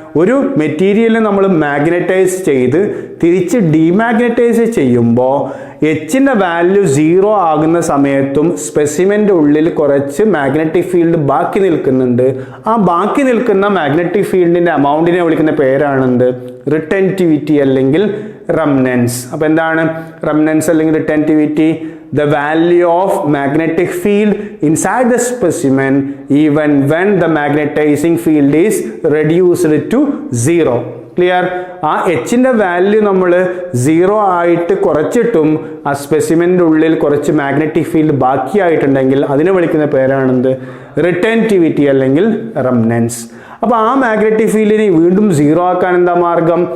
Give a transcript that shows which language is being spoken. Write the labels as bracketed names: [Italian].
[Malayalam] ഒരു മെറ്റീരിയലിനെ നമ്മൾ മാഗ്നറ്റൈസ് ചെയ്ത് തിരിച്ച് ഡീമാഗ്നറ്റൈസ് ചെയ്യുമ്പോൾ എച്ചിൻ്റെ വാല്യൂ 0 ആകുന്ന സമയത്തും സ്പെസിമെൻ്റെ ഉള്ളിൽ കുറച്ച് മാഗ്നറ്റിക് ഫീൽഡ് ബാക്കി നിൽക്കുന്നുണ്ട്. ആ ബാക്കി നിൽക്കുന്ന മാഗ്നറ്റിക് ഫീൽഡിൻ്റെ എമൗണ്ടിനെ വിളിക്കുന്ന പേരാണെന്ത്? റിട്ടൻറ്റിവിറ്റി അല്ലെങ്കിൽ റെമനൻസ്. അപ്പോൾ എന്താണ് റെമനൻസ് അല്ലെങ്കിൽ retentivity? [English] The value of magnetic field inside the specimen even when the magnetizing field is reduced to 0. Clear? [Malayalam] ആ എച്ചിൻ്റെ വാല്യൂ നമ്മൾ 0 ആയിട്ട് കുറച്ചിട്ടും ആ സ്പെസിമെൻ്റെ ഉള്ളിൽ കുറച്ച് മാഗ്നറ്റിക് ഫീൽഡ് ബാക്കിയായിട്ടുണ്ടെങ്കിൽ അതിനെ വിളിക്കുന്ന പേരാണെന്ത്? റിട്ടൻറ്റിവിറ്റി അല്ലെങ്കിൽ റെമനൻസ്. അപ്പോൾ ആ മാഗ്നറ്റിക് ഫീൽഡിനെ വീണ്ടും 0 ആക്കാൻ എന്താ മാർഗം?